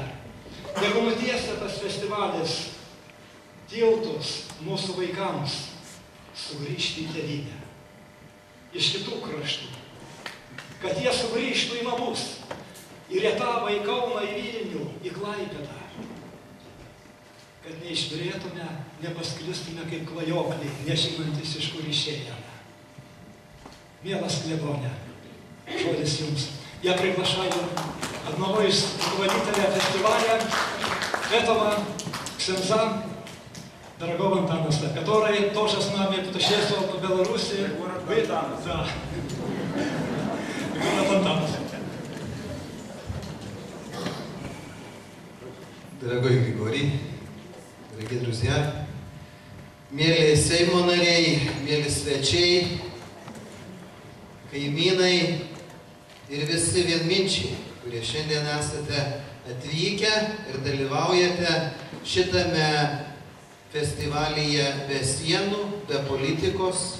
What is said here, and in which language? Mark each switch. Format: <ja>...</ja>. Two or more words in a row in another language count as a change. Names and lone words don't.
<lt>Jeigu nutiesė tas festivalis tiltus mūsų vaikams sugrįžti į tėvynę iš kitų kraštų, kad jie sugrįžtų į namus, į Rietavą, į Kauną, į Vilnių, į Klaipėdą, kad neišbyrėtume, nepasklistume kaip klajokliai, nežinantis, iš kur išėjome. Mielas klebone, žodis jums.</lt> <ru>Я приглашаю одного из руководителей фестиваля, этого ксенза, дорогого Антанаса, который тоже с нами путешествовал по Беларуси. Да. Дорогой Григорий, дорогие друзья,</ru> <lt>мėly Seimo nariai, mėly svečiai, kaimynai ir visi vienminčiai, kurie šiandien esate atvykę ir dalyvaujate šitame festivalyje be sienų, be politikos.</lt>